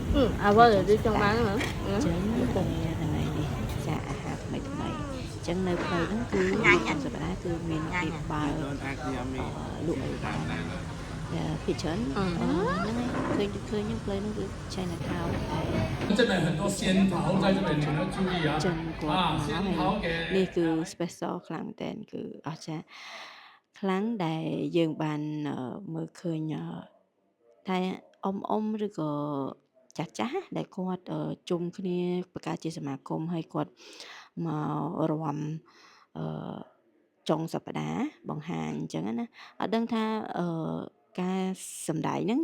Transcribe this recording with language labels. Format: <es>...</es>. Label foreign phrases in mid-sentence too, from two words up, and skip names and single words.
<km>អាវ៉ាទៅចង់បានហ៎ ចឹងតែហ្នឹងហើយនេះចាអាហារថ្មីចឹងនៅផ្លូវហ្នឹងគឺក្នុងសប្តាហ៍គឺមានគេបើកលក់អីបានពីច្រើនហ្នឹងហើយឃើញផ្លូវហ្នឹងគឺ Chinatown តែ</km> <zh>这边很多仙桃在这边，请要注意啊！</zh> <km>ចឹងគាត់មក</km> <zh>仙桃给</zh> <km>នេះគឺ special ខ្លាំងមែនទែនគឺអស្ចារ្យខ្លាំងដែលយើងបានមើលឃើញតែអ៊ំឬក៏ចាស់ដែលគាត់ជុំគ្នាបង្កើតជាស មាគមហើយគាត់មករាំអឺចុងសប្តាហ៍បង្ហាញអញ្ចឹងណាអត់ដឹងថាការសម្ដែងហ្នឹង</km>